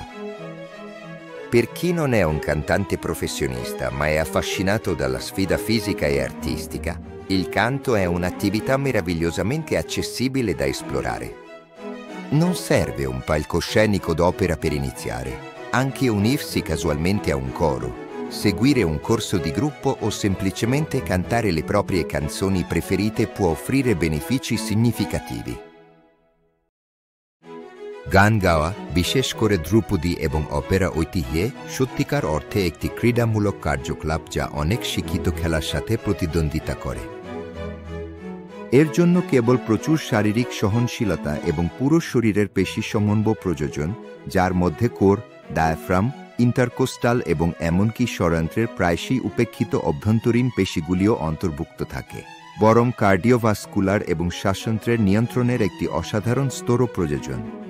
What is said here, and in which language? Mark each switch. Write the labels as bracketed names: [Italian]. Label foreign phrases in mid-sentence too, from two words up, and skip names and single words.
[Italian] Per chi non è un cantante professionista ma è affascinato dalla sfida fisica e artistica, il canto è un'attività meravigliosamente accessibile da esplorare. Non serve un palcoscenico d'opera per iniziare, anche unirsi casualmente a un coro, seguire un corso di gruppo o semplicemente cantare le proprie canzoni preferite può offrire benefici significativi। [Bangla] গান গাওয়া, বিশেষ করে ধ্রুপদী এবং অপেরা ঐতিহ্যে, সত্যিকার অর্থে একটি ক্রীড়ামূলক কার্যকলাপ যা অনেক শিক্ষিত খেলার সাথে প্রতিদ্বন্দ্বিতা করে। এর জন্য কেবল প্রচুর শারীরিক সহনশীলতা এবং পুরো শরীরের পেশি সমন্বয় প্রয়োজন, যার মধ্যে কোর, ডায়াফ্রাম, ইন্টারকোস্টাল এবং এমনকি স্বরযন্ত্রের প্রায়শই উপেক্ষিত অভ্যন্তরীণ পেশিগুলিও অন্তর্ভুক্ত থাকে, বরং কার্ডিওভাস্কুলার এবং শ্বাসযন্ত্রের নিয়ন্ত্রণের একটি অসাধারণ স্তরও প্রয়োজন।